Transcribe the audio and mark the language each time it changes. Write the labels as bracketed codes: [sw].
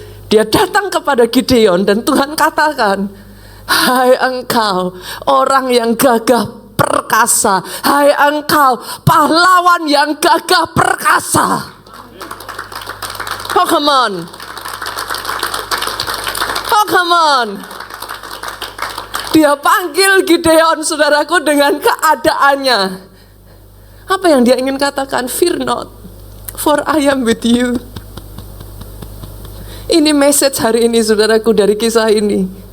[id] Dia datang kepada Gideon dan Tuhan katakan, hai engkau orang yang gagah perkasa, hai engkau pahlawan yang gagah perkasa. [en] Oh come on. Oh come on. [id] Dia panggil Gideon, saudaraku, dengan keadaannya. Apa yang dia ingin katakan? [en] Fear not, for I am with you. [id] Ini message hari ini, saudaraku, dari kisah ini.